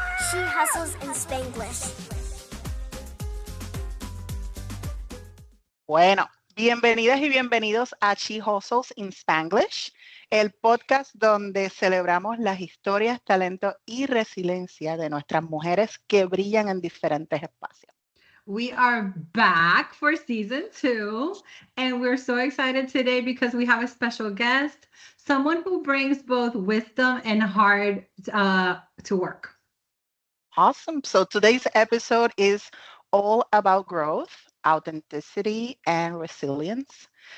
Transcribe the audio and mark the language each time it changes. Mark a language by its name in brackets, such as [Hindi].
[English] She hustles in Spanglish. [Spanish] Bueno, bienvenidas y bienvenidos a She Hustles in Spanglish, el podcast donde celebramos las historias, talento y resiliencia de nuestras mujeres que brillan en diferentes espacios. [English] We are back for season 2, and we're so excited today because we have a special guest, someone who brings both wisdom and heart to work. Awesome. So today's episode is all about growth, authenticity, and resilience.